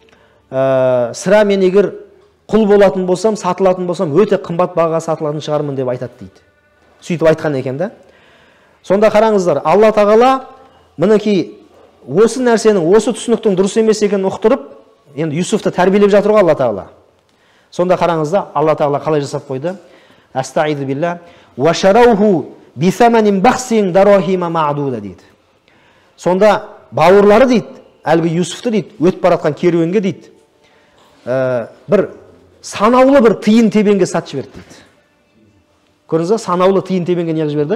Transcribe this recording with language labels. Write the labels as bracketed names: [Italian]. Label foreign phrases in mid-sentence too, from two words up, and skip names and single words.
[Kazakh] Сірә мен егер құл болатын болсам, сатылатын болсам, өте қымбат бағаға сатылатын шығармын деп айтады дейді. Сөйтіп айтқан екен да. Сонда қараңыздар, Алла Тағала мінекей осы нәрсенің, осы түсініктің дұрыс емес екенін ұқтырып, енді Юсуфты тәрбиелеп жатыр ғой Алла Тағала. Сонда қараңыздар, Алла Тағала қалай жасап қойды? [Arabic] أستعيذ بالله وشروه بثمن بخس دراهم معدودة дейді. [Kazakh] Сонда бауырлары дейді, әлгі Юсуфты дейді, өтіп баратқан керуенге дейді, бір санаулы бір тиын тебенге сатып жіберді дейді. Көрдіңіз ба? Санаулы тиын тебенге не жіберді?